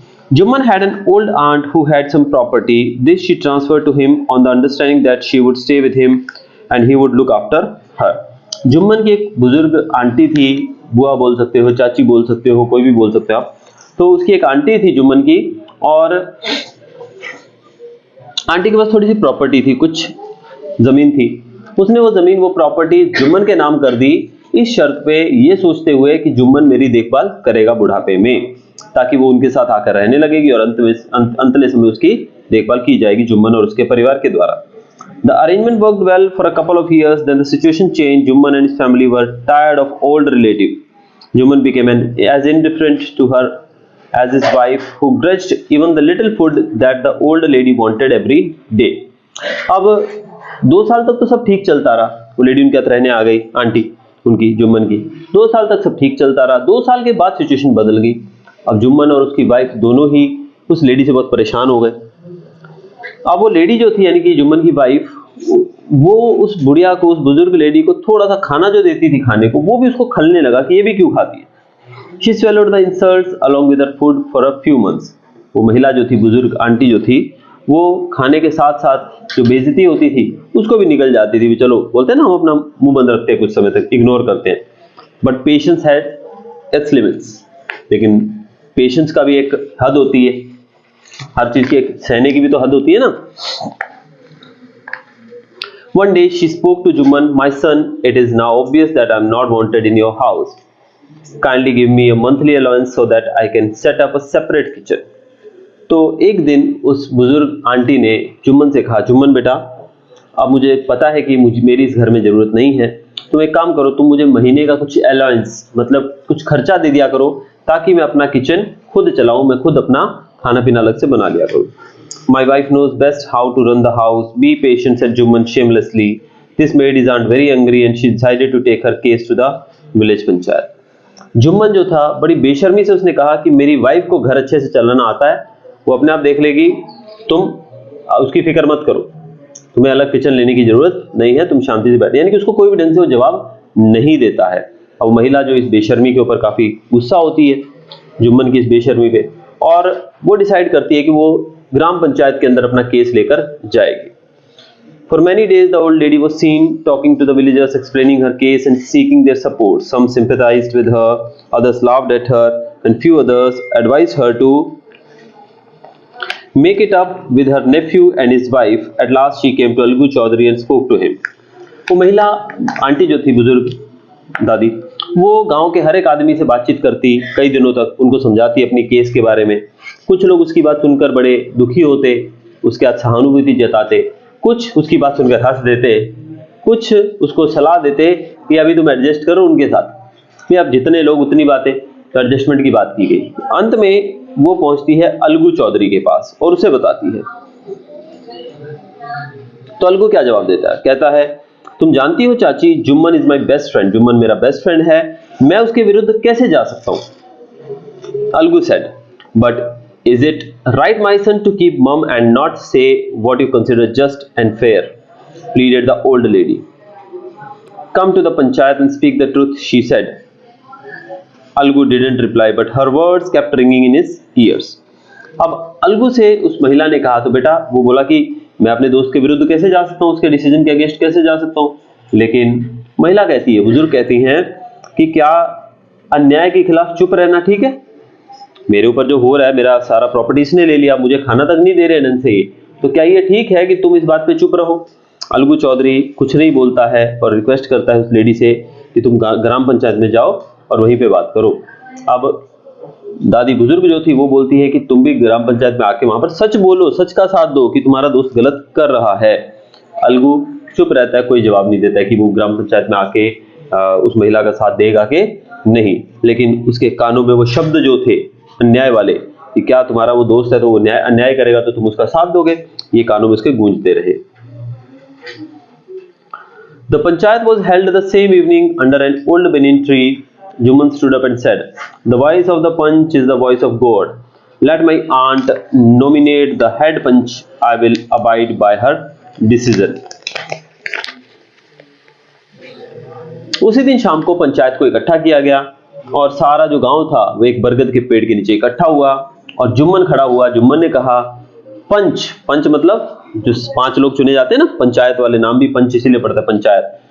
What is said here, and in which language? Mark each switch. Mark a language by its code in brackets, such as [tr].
[en] Juman had an old aunt who had some property. This she transferred to him on the understanding that she would stay with him and he would look after her. [hi] Jumman की एक बुजुर्ग aunty थी, बुआ बोल सकते हो, चाची बोल सकते हो, कोई भी बोल सकते हो आप। तो उसकी एक आंटी थी जुम्मन की, और आंटी के पास थोड़ी सी प्रॉपर्टी थी, कुछ जमीन थी। उसने वो जमीन, वो प्रॉपर्टी जुम्मन के नाम कर दी, इस शर्त पे, ये सोचते हुए कि जुम्मन मेरी देखभाल करेगा बुढ़ापे में, ताकि वो उनके साथ आकर रहने लगेगी और अंतले समय उसकी देखभाल की जाएगी जुम्मन और उसके परिवार के द्वारा। [en] The arrangement worked well for a couple of years. Then the situation changed. Juman and his family were tired of old relative. Juman became as indifferent to her as his wife, who grudged even the little food that the old lady wanted every day. [hi] अब 2 साल तक तो सब ठीक चलता रहा। वो lady उनके साथ रहने आ गई, आंटी उनकी, जुम्मन की। 2 साल तक सब ठीक चलता रहा। 2 साल के बाद सिचुएशन बदल गई। अब जुम्मन और उसकी वाइफ दोनों ही उस लेडी से बहुत परेशान हो गए। अब वो लेडी जो थी, यानी कि जुम्मन की वाइफ, वो उस बुढ़िया को, उस बुजुर्ग लेडी को थोड़ा सा खाना जो देती थी खाने को, वो भी उसको खलने लगा कि ये भी क्यों खाती है। [en] She swallowed the insults along with her food for a few months. [hi] वो महिला जो थी, बुजुर्ग आंटी जो थी, वो खाने के साथ साथ जो बेइज्जती होती थी उसको भी निकल जाती थी। चलो, बोलते हैं ना, हम अपना मुंह बंद रखते हैं, कुछ समय तक इग्नोर करते हैं। [en] But patience had its limits. [hi] लेकिन पेशेंस का भी एक हद होती है, हर चीज की एक सहने की भी तो हद होती है ना। [en] One day she spoke to Juman, "My son, it is now obvious that I am not wanted in your house. Kindly give me a monthly allowance so that I can set up a separate kitchen." [hi] तो एक दिन उस बुजुर्ग aunty ने जुम्मन से कहा, जुम्मन बेटा, अब मुझे पता है कि मेरी इस घर में जरूरत नहीं है, तुम एक काम करो, तुम मुझे महीने का कुछ अलाउंस, मतलब कुछ खर्चा दे दिया करो, ताकि मैं अपना किचन खुद चलाऊं, मैं खुद अपना खाना पीना अलग से बना लिया करूं। [en] My wife knows best how to run the house. Be patient, said Juman shamelessly. This made his aunt very angry and she decided to take her case to the village panchayat. [hi] Jumman जो था, बड़ी बेशर्मी से उसने कहा कि मेरी wife को घर अच्छे से चलाना आता है, वो अपने आप देख लेगी, तुम उसकी फिक्र मत करो, तुम्हें अलग किचन लेने की जरूरत नहीं है, तुम शांति से बैठे। यानी कि उसको कोई भी ढंग से वो जवाब नहीं देता है। अब महिला जो इस बेशर्मी के ऊपर काफी गुस्सा होती है, जुम्मन की इस बेशर्मी पे, और वो डिसाइड करती है कि वो ग्राम पंचायत के अंदर अपना केस लेकर जाएगी। [en] For many days the old lady was seen talking to the villagers, explaining her case and seeking their support. Some sympathized with her, others laughed at her, and few others advised her to make it up with her nephew and his wife. At last she came to Algu Chaudhary and spoke to him. [hi] वो महिला aunty जो थी, बुजुर्ग दादी, वो गांव के हर एक आदमी से बातचीत करती, कई दिनों तक उनको समझाती अपनी केस के बारे में। कुछ लोग उसकी बात सुनकर बड़े दुखी होते, उसके साथ सहानुभूति जताते, कुछ उसकी बात सुनकर हंस देते, कुछ उसको सलाह देते कि अभी तुम एडजस्ट करो उनके साथ। अब जितने लोग उतनी बातें, तो एडजस्टमेंट की बात की गई। अंत में वो पहुंचती है अलगू चौधरी के पास और उसे बताती है। तो अलगू क्या जवाब देता है? कहता है, तुम जानती हो चाची, Jumman [en] is my best friend, [hi] Jumman मेरा बेस्ट फ्रेंड है, मैं उसके विरुद्ध कैसे जा सकता हूं? [en] Algu said, but is it right, my son, to keep mum and not say what you consider just and fair? Pleaded the old lady. Come to the panchayat and speak the truth, she said. Algu didn't reply, but her words kept ringing in his ears. [hi] अब अलगू से उस महिला ने कहा, तो बेटा वो बोला कि मैं अपने दोस्त के विरुद्ध कैसे जा सकता हूँ, उसके डिसीजन के अगेंस्ट कैसे जा सकता हूँ। लेकिन महिला कहती है, बुजुर्ग कहती हैं कि क्या अन्याय के खिलाफ चुप रहना ठीक है? मेरे ऊपर जो हो रहा है, मेरा सारा प्रॉपर्टी इसने ले लिया, मुझे खाना तक नहीं दे रहे नन से, तो क्या ये ठीक है कि तुम इस बात पे चुप रहो? अलगू चौधरी कुछ नहीं बोलता है और रिक्वेस्ट करता है उस लेडी से कि तुम ग्राम पंचायत में जाओ और वहीं पे बात करो। अब दादी बुजुर्ग जो थी वो बोलती है कि तुम भी ग्राम पंचायत में आके वहां पर सच बोलो, सच का साथ दो कि तुम्हारा दोस्त गलत कर रहा है। अलगू चुप रहता है, कोई जवाब नहीं देता है कि वो ग्राम पंचायत में आके उस महिला का साथ देगा कि नहीं। लेकिन उसके कानों में वो शब्द जो थे अन्याय वाले कि क्या तुम्हारा वो दोस्त है तो वो अन्याय करेगा तो तुम उसका साथ दोगे, ये कानों में उसके गूंजते रहे। [en] The panchayat was held the same evening under an old banyan tree. Juman stood up and said, "The voice of the punch is the voice of God. Let my aunt nominate the head punch. I will abide by her decision." [hi] उसी दिन शाम को पंचायत को इकट्ठा किया गया और सारा जो गांव था वो एक बरगद के पेड़ के नीचे इकट्ठा हुआ और जुम्मन खड़ा हुआ। जुम्मन ने कहा, पंच, पंच मतलब जो 5 लोग चुने जाते हैं ना, पंचायत वाले नाम भी पंच इसीलिए पड़ता है पंचायत।